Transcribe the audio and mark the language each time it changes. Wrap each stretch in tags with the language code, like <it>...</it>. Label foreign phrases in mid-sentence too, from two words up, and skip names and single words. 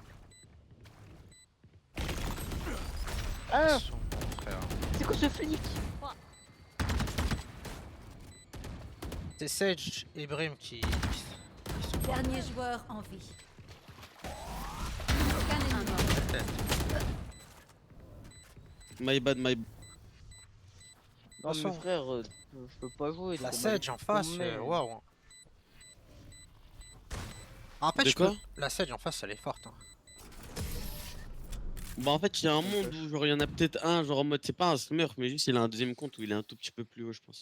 <fr>Ah, Son frère. c'est quoi ce flic? C'est Sage et Brim qui sont forts. Dernier joueur en vie. Aucun ennemi mort.</fr> <en>My bad, my bad.</en> <fr>Non, mais façon, frère, je peux pas jouer. La t'es Sage en face, mais- waouh. En fait, De je peux... quoi la Sage en face, elle est forte. Hein. Bah en fait, il y a un monde où genre il y en a peut-être un, genre en mode, c'est pas un smurf, mais juste il a un deuxième compte où il est un tout petit peu plus haut, je pense.</fr>